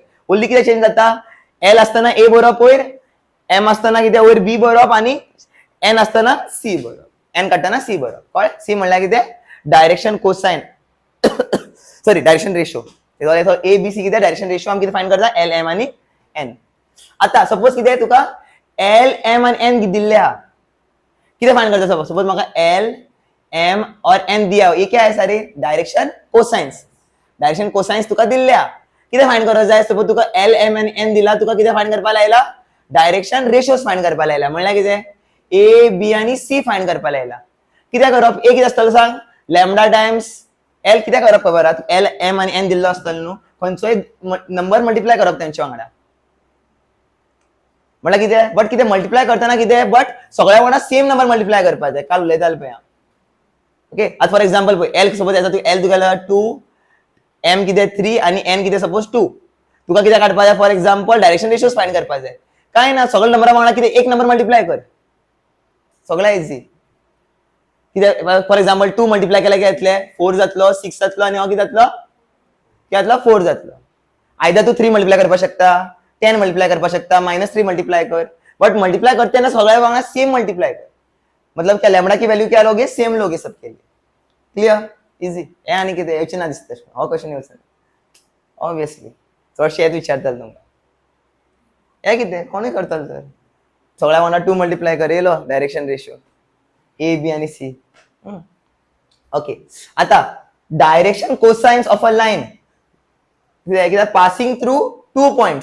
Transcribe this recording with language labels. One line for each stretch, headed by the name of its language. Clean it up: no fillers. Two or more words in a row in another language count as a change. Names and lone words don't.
Konkani: उरली किती चेंज जाता एल असताना ए बरोबर वयर, एम असताना किती वयर बी बरोबर आणि एन असताना सी बरोबर, एन काढताना सी बरोबर. कळ्ळें. सी म्हणल्यार किती
English: direction cosine sorry direction ratio.
Konkani: ए बी सी किती
English: direction ratio
Konkani: आम्ही किती फाइंड करता एल एम आणि एन. आता सपोज किती तुका एल एम आणि एन दिल्ले हा, किती फाइंड करता सपोज म्हाका
Hindi: एल एम और एन दिया, ये क्या है सारे
English: direction cosines. direction cosines
Konkani: तुका दिल्ल्या, किती फाइंड करप जाय सपोज तुका एल एम आणि एन दिला, तुका किती फाइंड करपा लायला
English: direction ratios find
Konkani: करपा लायला. म्हणल्यार किती ए बी आणि सी फाइंड करपा लायला. किती करप ए किती असतलो सांग
English: lambda times L.
Konkani: किती करप खबर एल एम आणि एन दिल्लो असतलो न्हू, खंयचोय
English: number multiply
Konkani: करप त्यांच्या वांगडा. म्हळ्यार किती बट किती मल्टिप्लाय करताना किती बट सगळ्या वांगडा
English: same number multiply
Konkani: करपा जाय. काल उलयताले पळय. ओके. आज
English: for example
Konkani: पळय एल सपोज याचा तू एल तुका 2 एम किती 3 आणि एन किती सपोज 2. तुका किती काढपा जाय
English: for example direction ratios find
Konkani: करपा जाय. काय ना सगळ्या नंबरा वांगडा किती एक
English: number multiply
Konkani: कर, सगळ्या इझी. किती
English: for example 2 multiply
Konkani: केला किती जातले 4 जातलो, 6 जातलो आणि हो किती जातलो 4 जातलो. आयदर तू 3 मल्टिप्लाय करपा शकता, 10 मल्टिप्लाय करपा शकता, -3 मल्टिप्लाय कर.
English: but multiply
Konkani: करते ना सगळ्या वांगडा
English: same multiply
Konkani: कर.
Hindi: मतलब क्या लैम्बडा की वैल्यू क्या लोगे सेम लोगे सबके लिए.
English: clear easy.
Konkani: हे आणि किती याची ना दिसतं हो क्वेश्चन येऊ
English: sir obviously
Konkani: चडशे येत विचारतात तुमका हे किती कोणी करतात सर सगळ्या वांगडा 2 मल्टिप्लाय कर येलो
English: direction ratio
Konkani: ए बी आणि सी. ओके.
English: आता direction cosines of a line passing through 2 points.